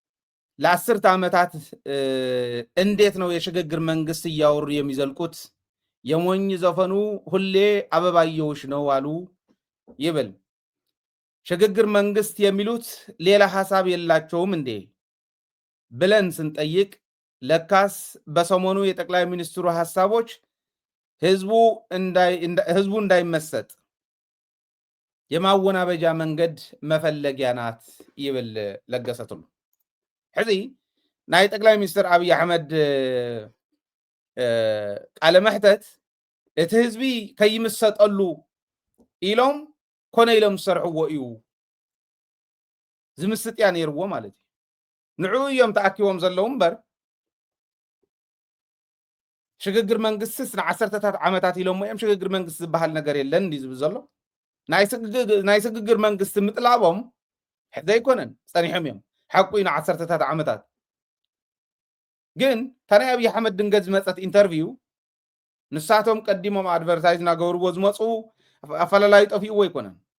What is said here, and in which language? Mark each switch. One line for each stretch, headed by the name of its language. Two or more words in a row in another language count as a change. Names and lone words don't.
Amharic: ለ10 ዓመታት እንዴት ነው የሽግግር መንግስት እያወሩ የሚዘልቁት የሞኝ ዘፈኑ ሁሌ አበባየውሽ ነው አሉ ይብል ሽግግር መንግስት የሚሉት ሌላ ሐሳብ የላቸውም እንዴ ብለን ስንጠይቅ ለካስ በሰሞኑ የጠቅላይ ሚኒስትሩ ሐሳቦች ህዝቡ እንዳይመሰጥ የማወናበጃ መንገድ መፈለጊያ ናት
Tigrinya: ይብል ለገሰቱ ሕዚ ናይ ጠቅላይ ሚኒስትር አብይ አሕመድ ቃለ መሕተት እቲ ህዝቢ ከይምሰጠሉ ኢሎም ኮነ ኢሎም ዝሰርሕዎ እዩ ዝምስጥ ያ ነይርዎ ማለት እዩ ንዑ እዮም ተኣኪቦም ዘለዉ እምበር ሽግግር መንግስትስ ንዓሰርተታት ዓመታት ኢሎም እዮም ሽግግር መንግስት ዝበሃል ነገር የለን እንዲ ዝብል ዘሎ ናይ ሽግግር መንግስት ምጥላቦም ዘይኮነን ፀኒሖም እዮም ሓቂ ንዓሰርተታት ዓመታት ግን ታናይ አብይ አሕመድ ድንገት ዝመፀት ኢንተርቪው ንሳቶም ቀዲሞም አድቨርታይዝ ናገብርዎ ዝመፁ አፈላላይ ጠፊኡ ይኮነን